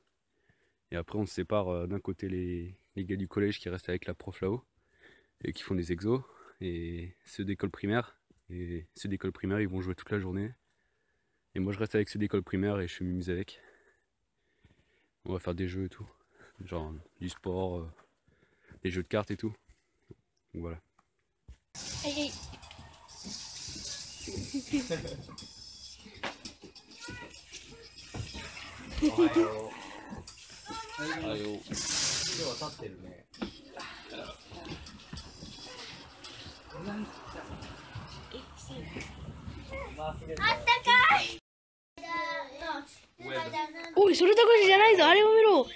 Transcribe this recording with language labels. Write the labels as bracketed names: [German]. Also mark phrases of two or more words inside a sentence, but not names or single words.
[French] Et après on se sépare d'un côté les gars du collège qui restent avec la prof là-haut et qui font des exos. Et ceux d'école primaire. Et ceux d'école primaire ils vont jouer toute la journée. Et moi je reste avec ceux d'école primaire et je m'amuse avec. On va faire des jeux et tout. Genre du sport, des jeux de cartes et tout. Donc voilà. Hey, hey. [Japanese] おはよう。あよ。今日は立ってるね。おい、それだけじゃないぞ。あれを見ろ。